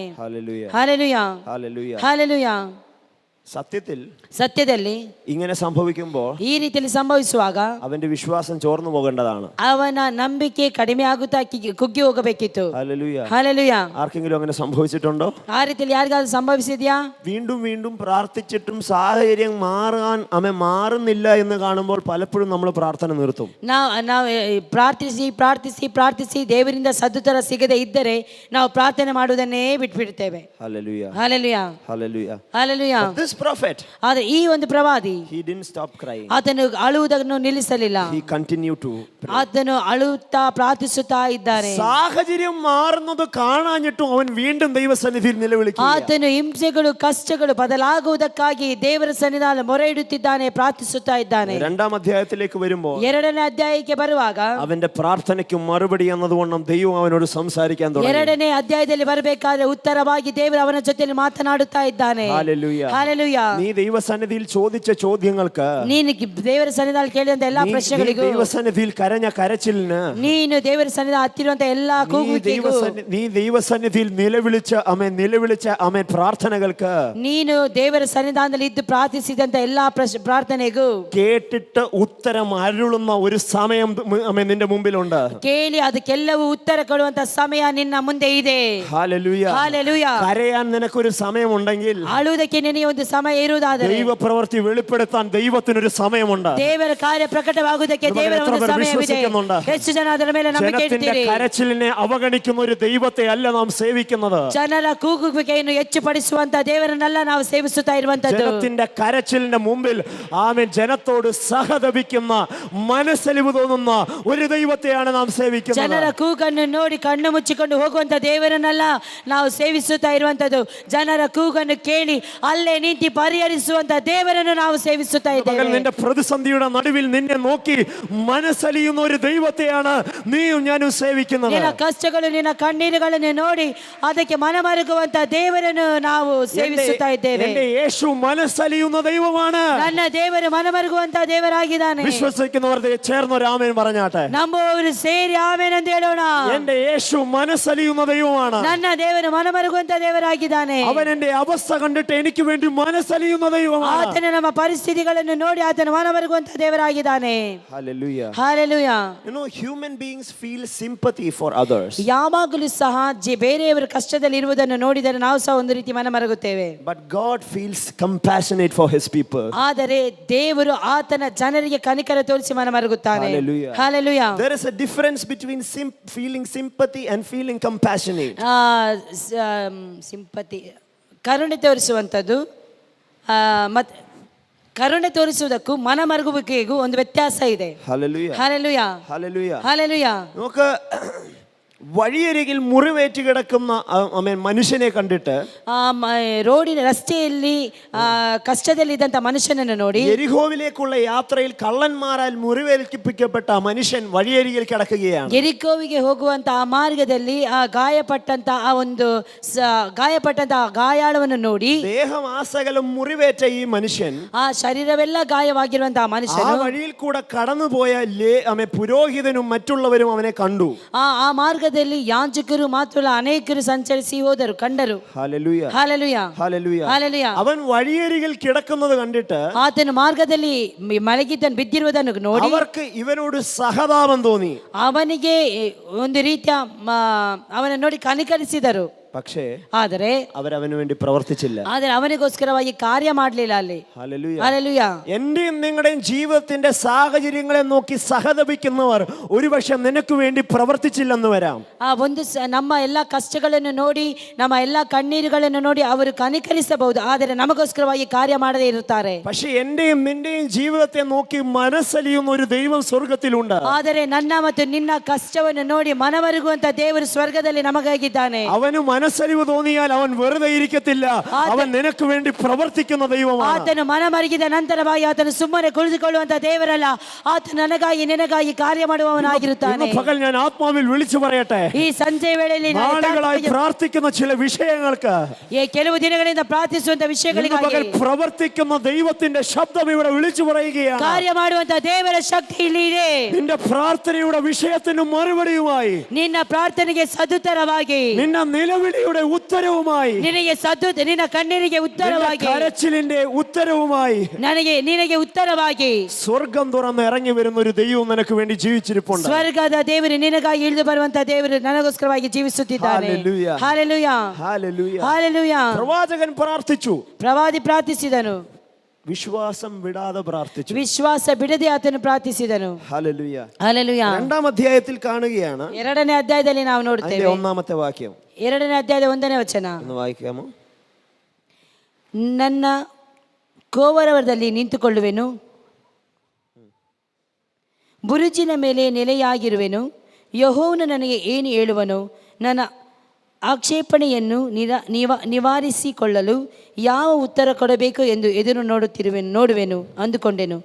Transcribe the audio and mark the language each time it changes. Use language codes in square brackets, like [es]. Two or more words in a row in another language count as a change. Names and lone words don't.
[en] Hallelujah. [kn] ಹಲ್ಲೆಲೂಯಾ. [en] Hallelujah. [kn] ಹಲ್ಲೆಲೂಯಾ. [ml] സത്യದಲ್ಲಿ ഇങ്ങനെ സംഭവിക്കുമ്പോൾ [kn] ಈ ರೀತಿಯಲ್ಲಿ ಸಂಭವಿಸುವಾಗ [ml] അവന്റെ വിശ്വാസം ചോർന്നു പോകേണ്ടതാണ്. [kn] ಅವನ ನಂಬಿಕೆ ಕಡಿಮೆ ಆಗುತ್ತಾ ಕುಗ್ಗಿ ಹೋಗಬೇಕಿತ್ತು. [ml] ഹല്ലേലൂയ. ഹല്ലേലൂയ. ആർക്കെങ്കിലും അങ്ങനെ സംഭവിച്ചിട്ടുണ്ടോ? [kn] ആ ರೀತಿಯಲ್ಲಿ ಯಾರಿಗಾದ್ರೂ ಸಂಭವಿಸಿದ್ಯಾ? [ml] വീണ്ടും വീണ്ടും പ്രാർത്ഥിച്ചിട്ടും സാഹചര്യം മാറുന്നില്ല എന്ന് കാണുമ്പോൾ പലപ്പോഴും നമ്മൾ പ്രാർത്ഥന നിർത്തും. [kn] ನಾವು ಪ್ರಾರ್ಥಿಸಿ ದೇವರಿಂದ ಸದುತ್ತರ ಸಿಗದೆ ಇದ್ದರೆ ನಾವು ಪ್ರಾರ್ಥನೆ ಮಾಡುವುದನ್ನೇ ಬಿಟ್ಬಿಡ್ತೇವೆ. [ml] ഹല്ലേലൂയ. [kn] ಹಲ್ಲೆಲೂಯ. [ml] ഹല്ലേലൂയ. [kn] ಹಲ್ಲೆಲೂಯ. [en] This prophet, [kn] ಆದರೆ ಈ ಒಂದು ಪ್ರವಾದಿ, [en] he didn't stop crying. [kn] ಆತನು ಅಳುವುದನ್ನು ನಿಲ್ಲಿಸಲಿಲ್ಲ. [en] He continued to pray. [kn] ಆತನು ಅಳುತ್ತಾ ಪ್ರಾರ್ಥಿಸುತ್ತಾ ಇದ್ದಾನೆ. [ml] സാഹചര്യം മാറുന്നത് കാണാഞ്ഞിട്ടും അവൻ വീണ്ടും ദൈവസന്നിധിയിൽ നിലവിളിക്കുകയാണ്. [kn] ಆತನು ಹಿಂಸೆಗಳು, ಕಷ್ಟಗಳು ಬದಲಾಗುವುದಕ್ಕಾಗಿ ದೇವರ ಸನ್ನಿಧಾನ ಮೊರೆ ಇಡುತ್ತಿದ್ದಾನೆ, ಪ್ರಾರ್ಥಿಸುತ್ತಾ ಇದ್ದಾನೆ. [ml] രണ്ടാം അധ്യായത്തിലേക്ക് വരുമ്പോൾ [kn] 2ನೇ ಅಧ್ಯಾಯಕ್ಕೆ ಬರುವಾಗ [ml] അവന്റെ പ്രാർത്ഥനയ്ക്ക് മറുപടി എന്നതുകൊണ്ടും ദൈവം അവനോട് സംസാരിക്കാൻ തുടങ്ങി. [kn] 2ನೇ ಅಧ್ಯಾಯದಲ್ಲಿ ಬರಬೇಕಾದ್ರೆ ಉತ್ತರವಾಗಿ ದೇವರು ಅವನ ಜೊತೆಯಲ್ಲಿ ಮಾತನಾಡುತ್ತಾ ಇದ್ದಾನೆ. [ml] ഹല്ലേലൂയ. [kn] ಹಲ್ಲೆಲೂಯಾ. [ml] നീ ദൈവസന്നിധിയിൽ ചോദിച്ച ചോദ്യങ്ങൾക്ക്, [kn] ನೀನು ದೇವರ ಸನ್ನಿಧಾನದಲ್ಲಿ ಕೇಳಿದಂತ ಎಲ್ಲಾ ಪ್ರಶ್ನೆಗಳಿಗೂ, [ml] ദൈവസന്നിധിയിൽ കരഞ്ഞ കരച്ചിലിന്, [kn] ನೀನು ದೇವರ ಸನ್ನಿಧಾನ ಹತ್ತಿರುವಂತ ಎಲ್ಲಾ ಕೂಗುವಿಕೆಗೂ, [ml] നീ ദൈവസന്നിധിയിൽ നിലവിളിച്ച പ്രാർത്ഥനകൾക്ക്, [kn] ನೀನು ದೇವರ ಸನ್ನಿಧಾನದಲ್ಲಿ ಇದ್ದು ಪ್ರಾರ್ಥಿಸಿದಂತ ಎಲ್ಲಾ ಪ್ರಾರ್ಥನೆಗೂ [ml] കേട്ടിട്ട് ഉത്തരം അരുളുന്ന ഒരു സമയം നിന്റെ മുമ്പിലുണ്ട്. [kn] ಕೇಳಿ ಅದಕ್ಕೆಲ್ಲವೂ ಉತ್ತರ ಕೊಡುವಂತ ಸಮಯ ನಿನ್ನ ಮುಂದೆ ಇದೆ. [ml] ഹല്ലേലൂയ. [kn] ಹಲ್ಲೆಲೂಯಾ. [ml] കരയാൻ നിനക്കൊരു സമയമുണ്ടെങ്കിൽ, [kn] ಅಳುವುದಕ್ಕೆ ನಿನಗೆ ಒಂದು ಸಮಯ ಇರುವುದಾದರೆ, [ml] ദൈവപ്രവൃത്തി വെളിപ്പെടുത്താൻ ദൈവത്തിനൊരു സമയമുണ്ട്. [kn] ದೇವರ ಕಾರ್ಯ ಪ್ರಕಟವಾಗುವುದಕ್ಕೆ ದೇವರ ಒಂದು ಸಮಯವಿದೆ. ಹೆಚ್ಚು ಜನ ಅದರ ಮೇಲೆ ನಂಬಿಕೆ ಇಡ್ತೀರಿ. [ml] കരച്ചിലിനെ അവഗണിക്കുന്ന ഒരു ദൈവത്തെ അല്ല നാം സേവിക്കുന്നത്. [kn] ಜನರ ಕೂಗುವಿಕೆಯನ್ನು ಹೆಚ್ಚು ಪಡಿಸುವಂತ ದೇವರನ್ನೆಲ್ಲ ನಾವು ಸೇವಿಸುತ್ತಾ ಇರುವಂತದ್ದು. [ml] ജനത്തിന്റെ കരച്ചിലിന്റെ മുമ്പിൽ ജനത്തോട് സഹതപിക്കുന്ന, മനസ്സലിവ് തോന്നുന്ന ഒരു ദൈവത്തെയാണ് നാം സേവിക്കുന്നത്. [kn] ಜನರ ಕೂಗನ್ನು ನೋಡಿ ಕಣ್ಣು ಮುಚ್ಚಿಕೊಂಡು ಹೋಗುವಂತ ದೇವರನ್ನೆಲ್ಲ ನಾವು ಸೇವಿಸುತ್ತಾ ಇರುವಂತದ್ದು. ಜನರ ಕೂಗನ್ನು ಕೇಳಿ ಅಲ್ಲೇ ನಿಂತು ಪರಿಹರಿಸುವಂತ ದೇವರನ್ನು ನಾವು ಸೇವಿಸುತ್ತಾ ಇದ್ದೇವೆ. [ml] നിന്റെ പ്രതിസന്ധിയുടെ നടുവിൽ നിന്നെ നോക്കി മനസ്സലിയുന്ന ഒരു ദൈവത്തെയാണ് നീയും ഞാനും സേവിക്കുന്നത്. [kn] ನಿನ್ನ ಕಷ್ಟಗಳು, ನಿನ್ನ ಕಣ್ಣೀರುಗಳನ್ನು ನೋಡಿ ಅದಕ್ಕೆ ಮನಮರುಗುವಂತ ದೇವರನ್ನು ನಾವು ಸೇವಿಸುತ್ತಾ ಇದ್ದೇವೆ. [ml] എന്റെ യേശു മനസ്സലിയുന്ന ദൈവമാണ്. [kn] ನನ್ನ ದೇವರು ಮನಮರುಗುವಂತ ದೇವರಾಗಿದ್ದಾನೆ. [ml] വിശ്വസിക്കുന്നവർ ചേർന്നൊരു ആമേൻ പറഞ്ഞാട്ടെ. [kn] ನಂಬುವವರು ಸೇರಿ ಆಮೆನ್ ಎಂದು ಹೇಳೋಣ. [ml] എന്റെ യേശു മനസ്സലിയുന്ന ദൈവമാണ്. [kn] ನನ್ನ ದೇವರು ಮನಮರುಗುವಂತ ದೇವರಾಗಿದ್ದಾನೆ. [ml] അവൻ എന്റെ അവസ്ഥ കണ്ടിട്ട് എനിക്ക് വേണ്ടി മനസ്സലിയുന്ന ദൈവമാണ്. [kn] ಆತನ ನಮ್ಮ ಪರಿಸ್ಥಿತಿಗಳನ್ನು ನೋಡಿ ಆತನ ಮನಮರುಗುವಂತ ದೇವರಾಗಿದ್ದಾನೆ. [en] Hallelujah. Hallelujah. You know, human beings feel sympathy for others. [kn] ಯಾವಾಗಲೂ ಸಹ ಬೇರೆಯವರ ಕಷ್ಟದಲ್ಲಿ ಇರುವುದನ್ನು ನೋಡಿದರೆ ನಾವು ಸಹ ಒಂದು ರೀತಿ ಮನಮರುಗುತ್ತೇವೆ. [en] But God feels compassionate for his people. [kn] ಆದರೆ ದೇವರು ಆತನ ಜನರಿಗೆ ಕನಿಕರ ತೋರಿಸಿ ಮನಮರುಗುತ್ತಾನೆ. [en] Hallelujah. Hallelujah. There is a difference between feeling sympathy and feeling compassionate. [kn] ಸಿಂಪತಿ, ಕರುಣೆ ತೋರಿಸುವಂಥದ್ದು, ಮತ್ತೆ ಕರುಣೆ ತೋರಿಸುವುದಕ್ಕೂ ಮನಮರುಗುವಿಕೆಗೂ ಒಂದು ವ್ಯತ್ಯಾಸ ಇದೆ. [en] Hallelujah. Hallelujah. Hallelujah. Hallelujah. [ml] നോക്ക്, വഴിയരികിൽ മുറിവേറ്റ് കിടക്കുന്ന മനുഷ്യനെ കണ്ടിട്ട്, [kn] ರೋಡಿನ ರಸ್ತೆಯಲ್ಲಿ ಕಷ್ಟದಲ್ಲಿದ್ದಂತ ಮನುಷ್ಯನನ್ನು ನೋಡಿ, [ml] എരിഹോവിലേക്കുള്ള യാത്രയിൽ കള്ളന്മാരാൽ മുറിവേൽപ്പിക്കപ്പെട്ട മനുഷ്യൻ വഴിയരികിൽ കിടക്കുകയാണ്. [kn] ಎರಿಕೋವಿಗೆ ಹೋಗುವಂತ ಆ ಮಾರ್ಗದಲ್ಲಿ ಗಾಯಪಟ್ಟಂತ ಗಾಯಾಳವನ್ನು ನೋಡಿ, [ml] ദേഹമാസകലം മുറിവേറ്റ ഈ മനുഷ്യൻ, [kn] ಆ ಶರೀರವೆಲ್ಲ ಗಾಯವಾಗಿರುವಂತಹ [ml] ആ [kn] ಮನುಷ್ಯನು [ml] വഴിയിൽ കൂടെ കടന്നുപോയ പുരോഹിതനും മറ്റുള്ളവരും അവനെ കണ്ടു. [kn] ಆ ಮಾರ್ಗದಲ್ಲಿ ಯಾಜಕರು ಮಾತ್ರ ಅನೇಕರು ಸಂಚರಿಸಿ ಹೋದರು, ಕಂಡರು. [ml] ഹല്ലേലൂയ. [en] Hallelujah. [ml] ഹല്ലേലൂയ. [en] Hallelujah. [ml] അവൻ വഴിയരികിൽ കിടക്കുന്നത് കണ്ടിട്ട് [kn] ಆತನ ಮಾರ್ಗದಲ್ಲಿ ಮಲಗಿದ್ದನ್ನು ನೋಡಿ [ml] അവർക്ക് ഇവനോട് സഹതാപം തോന്നി. [kn] ಅವನಿಗೆ ಒಂದು ರೀತಿಯ ಅವನನ್ನು ನೋಡಿ ಕನಿಕರಿಸಿದರು. [ml] പക്ഷേ [kn] ಆದರೆ [ml] അവരവന് വേണ്ടി പ്രവർത്തിച്ചില്ല. [kn] ಆದರೆ ಅವನಿಗೋಸ್ಕರವಾಗಿ ಕಾರ್ಯ ಮಾಡಲಿಲ್ಲ ಅಲ್ಲಿ. [ml] ഹല്ലേലൂയ. [en] Hallelujah. [ml] എന്റെയും നിങ്ങളുടെയും ജീവിതത്തിന്റെ സാഹചര്യങ്ങളെ നോക്കി സഹതപിക്കുന്നവർ ഒരുപക്ഷെ നിനക്ക് വേണ്ടി പ്രവർത്തിച്ചില്ലെന്ന് വരാം. [kn] ಒಂದು ನಮ್ಮ ಎಲ್ಲ ಕಷ್ಟಗಳನ್ನು ನೋಡಿ, ನಮ್ಮ ಎಲ್ಲ ಕಣ್ಣೀರುಗಳನ್ನು ನೋಡಿ ಅವರು ಕನಿಕರಿಸಬಹುದು, ಆದರೆ ನಮಗೋಸ್ಕರವಾಗಿ ಕಾರ್ಯ ಮಾಡದೇ ಇರುತ್ತಾರೆ. [ml] പക്ഷെ എന്റെയും നിന്റെയും ജീവിതത്തെ നോക്കി മനസ്സലിയുന്ന ഒരു ദൈവം സ്വർഗത്തിലുണ്ട്. [kn] ಆದರೆ ನನ್ನ ಮತ್ತು ನಿನ್ನ ಕಷ್ಟವನ್ನು ನೋಡಿ ಮನಮರುಗುವಂತ ದೇವರು ಸ್ವರ್ಗದಲ್ಲಿ ನಮಗಾಗಿದ್ದಾನೆ. [ml] അവന് മനസ്സലിവ് തോന്നിയാൽ അവൻ വെറുതെ ഇരിക്കത്തില്ല. അവൻ നിനക്ക് വേണ്ടി പ്രവർത്തിക്കുന്ന ദൈവമാണ്. [kn] ಆತನು ಮನಮರುಗಿದ ನಂತರವಾಗಿ ಆತನು ಸುಮ್ಮನೆ ಕುಳಿತುಕೊಳ್ಳುವಂತ ದೇವರಲ್ಲ, ಆತನು ನನಗಾಗಿ ನಿನಗಾಗಿ ಕಾರ್ಯ ಮಾಡುವವನಾಗಿರುತ್ತಾನೆ. [ml] ഇന്ന് പകൽ ഞാൻ ആത്മാവിൽ വിളിച്ചു പറയട്ടെ, [kn] ಈ ಸಂಜೆ ವೇಳೆಯಲ್ಲಿ [ml] നാളുകളായി പ്രാർത്ഥിക്കുന്ന ചില വിഷയങ്ങൾക്ക് [kn] ಕೆಲವು ದಿನಗಳಿಂದ ಪ್ರಾರ್ಥಿಸುವಂತ [ml] ഇന്ന് [kn] ವಿಷಯಗಳಿಗೆ [ml] പകൽ പ്രവർത്തിക്കുന്ന ദൈവത്തിന്റെ ശബ്ദം ഇവിടെ വിളിച്ചു പറയുകയാണ്. [kn] ಕಾರ್ಯ ಮಾಡುವಂತ ದೇವರ ಶಕ್ತಿ ಇಲ್ಲಿ ಇದೆ. [ml] നിന്റെ പ്രാർത്ഥനയുടെ വിഷയത്തിന് മറുപടിയുമായി, [kn] ನಿನ್ನ ಪ್ರಾರ್ಥನೆಗೆ ಸದುತ್ತರವಾಗಿ, [ml] നിന്ന നിലവിളിയുടെ ഉത്തരവുമായി, [kn] ನಿನ್ನ ಕಣ್ಣೀರಿಗೆ ಉತ್ತರವಾಗಿ, [ml] കരച്ചിലിന്റെ ഉത്തരവുമായി [kn] ನಿನಗೆ ಉತ್ತರವಾಗಿ [ml] സ്വർഗം തുറന്ന് ഇറങ്ങി വരുന്ന ഒരു ദൈവം നിനക്ക് വേണ്ടി ജീവിച്ചിരിപ്പുണ്ട്. [kn] ಸ್ವರ್ಗದ ದೇವರು ನಿನಗಾಗಿ ಇಳಿದು ಬರುವಂತ ದೇವರು ನನಗೋಸ್ಕರವಾಗಿ ಜೀವಿಸುತ್ತಿದ್ದಾನೆ. [en] Hallelujah. [kn] ಹಾಲೆಲೂಯಾ, [en] Hallelujah. [kn] ಹಾಲೆಲೂಯಾ. [ml] പ്രവാചകൻ പ്രാർത്ഥിച്ചു, [kn] ಪ್ರವಾದಿ ಪ್ರಾರ್ಥಿಸಿದನು, [ml] വിശ്വാസം വിടാതെ പ്രാർത്ഥിച്ചു, [kn] ವಿಶ್ವಾಸ ಬಿಡದೆ ಆತನು ಪ್ರಾರ್ಥಿಸಿದನು. [ml] ഹല്ലേലൂയ. [kn] ಹಾಲೆಲೂಯಾ. [ml] 2-ാം അധ്യായത്തിൽ കാണുകയാണ് [kn] 2ನೇ ಅಧ್ಯಾಯದಲ್ಲಿ ನಾವು [ml] അതിന്റെ [kn] ನೋಡುತ್ತೇವೆ. [ml] 1-ാമത്തെ വാക്യം [kn] 2ನೇ ಅಧ್ಯಾಯದ 1ನೇ ವಚನ, [ml] ഒന്ന് വായിക്കാമോ? [kn] ನನ್ನ ಕೋವರವರದಲ್ಲಿ ನಿಂತುಕೊಳ್ಳುವೆನು, ಬುರುಜಿನ ಮೇಲೆ ನೆಲೆಯಾಗಿರುವೆನು. ಯೆಹೋವನು ನನಗೆ ಏನು ಹೇಳುವನು? ನನ್ನ ಆಕ್ಷೇಪಣೆಯನ್ನು ನಿವಾರಿಸಿಕೊಳ್ಳಲು ಯಾವ ಉತ್ತರ ಕೊಡಬೇಕು ಎಂದು ಎದುರು ನೋಡುವೆನು ಅಂದುಕೊಂಡೆನು.